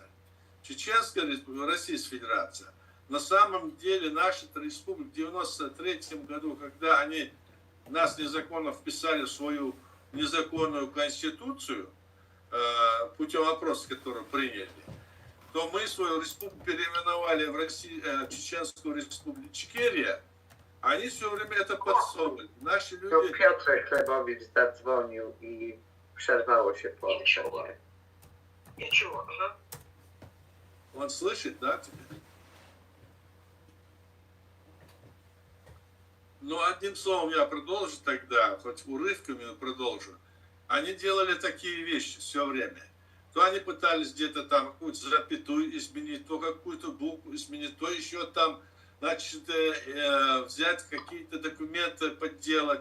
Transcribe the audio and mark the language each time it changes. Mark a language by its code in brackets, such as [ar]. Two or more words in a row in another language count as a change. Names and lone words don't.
[ru] Чеченская республика, Российская Федерация. На самом деле наши республики в 1993 году, когда они нас незаконно вписали в свою незаконную конституцию, путем опроса, который приняли, то мы свою республику переименовали в Чеченскую республику Ичкерия. Они все время это подсовывали. Наши люди... [pl] No Piotr Chlebowicz zadzwonił i przerwało się połączenie. [ru] Ничего, ага. Он слышит, да, тебя? Ну, одним словом, я продолжу тогда, хоть урывками, но продолжу. Они делали такие вещи все время. То они пытались где-то там какую-то запятую изменить, то какую-то букву изменить, то еще там, значит, взять какие-то документы, подделать.